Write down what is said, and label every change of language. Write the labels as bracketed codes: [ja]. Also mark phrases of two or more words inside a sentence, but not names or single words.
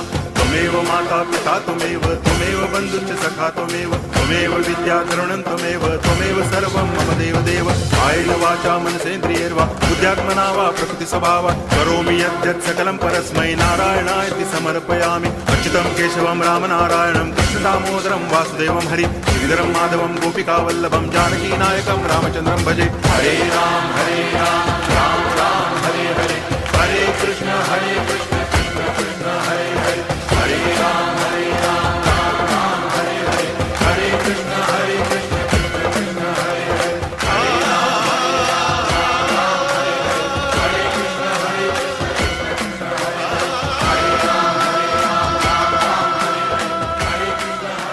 [sa] त्वमेव माता पिता त्वमेव, त्वमेव बंधुश्च सखा त्वमेव, त्वमेव विद्या तरुणं त्वमेव, त्वमेव सर्वं मम देव देव। कायेन वाचा मनसेन्द्रियैर्वा बुद्ध्यात्मना वा प्रकृति स्वभावात् करोमि यद्यत् सकलं परस्मै नारायणायति समर्पयामि। अच्युतं केशवं रामनारायणं कृष्ण दामोदरं वासुदेवं हरि श्रीधरं माधवं गोपिकावल्लभं जानकी नायकं रामचन्द्रं भजे। हरे राम राम राम हरे हरे, हरे कृष्ण कृष्ण कृष्ण हरे हरे, हरे राम राम राम हरे हरे, हरे कृष्ण कृष्ण कृष्ण हरे हरे, हरे राम हरे कृष्ण कृष्ण हरे हरे, हरे राम राम हरे कृष्ण